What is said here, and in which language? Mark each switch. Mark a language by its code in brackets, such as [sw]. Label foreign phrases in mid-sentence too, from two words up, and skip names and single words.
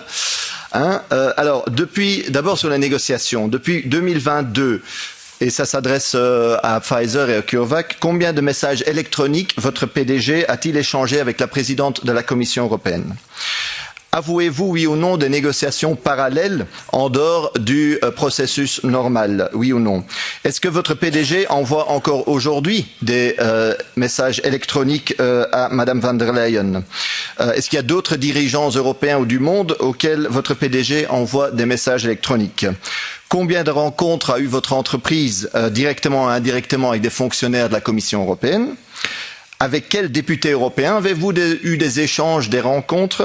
[fr] Alors, d'abord sur les négociations, depuis 2022, et ça s'adresse à Pfizer et à CureVac, combien de messages électroniques votre PDG a-t-il échangé avec la présidente de la Commission européenne? avouez-vous oui ou non des négociations parallèles en dehors du processus normal, oui ou non? Est-ce que votre PDG envoie encore aujourd'hui des messages électroniques à Madame van der Leyen? Est-ce qu'il y a d'autres dirigeants européens ou du monde auxquels votre PDG envoie des messages électroniques? Combien de rencontres a eu votre entreprise directement ou indirectement avec des fonctionnaires de la Commission européenne? Avec quels députés européens avez-vous eu des échanges, des rencontres?